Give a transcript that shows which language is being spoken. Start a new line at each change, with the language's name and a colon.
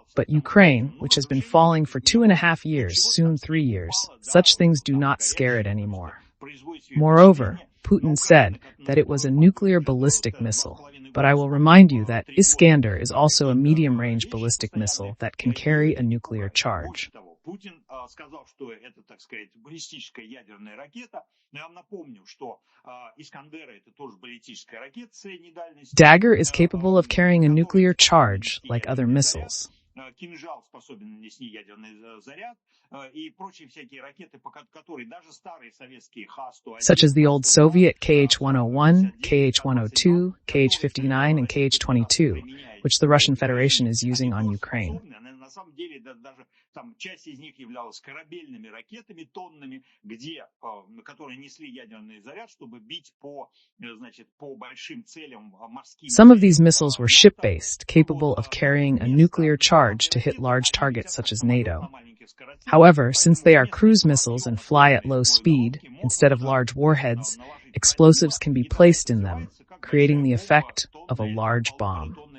English: But Ukraine, which has been falling for 2.5 years, soon 3 years, such things do not scare it anymore. Moreover, Putin said that it was a nuclear ballistic missile. But I will remind you that Iskander is also a medium-range ballistic missile that can carry a nuclear charge.
Russian: Путин сказал, что это, так сказать, баллистическая ядерная ракета. Но я вам напомню, что Искандеры это тоже баллистическая ракета средней дальности.
English: Dagger is capable of carrying a nuclear charge like other missiles.
Russian: Кинжал способен нанести ядерный заряд и прочие всякие ракеты, которые даже старые советские Х-101,
English: such as the old Soviet KH-101, KH-102, KH-59, and KH-22, which the Russian Federation is using on Ukraine.
Russian: На самом деле даже там часть из них являлась корабельными ракетами тоннами, которые несли ядерный заряд, чтобы бить по большим целям морским.
English: Some of these missiles were ship-based, capable of carrying a nuclear charge to hit large targets such as NATO. However, since they are cruise missiles and fly at low speed, instead of large warheads, explosives can be placed in them, creating the effect of a large bomb.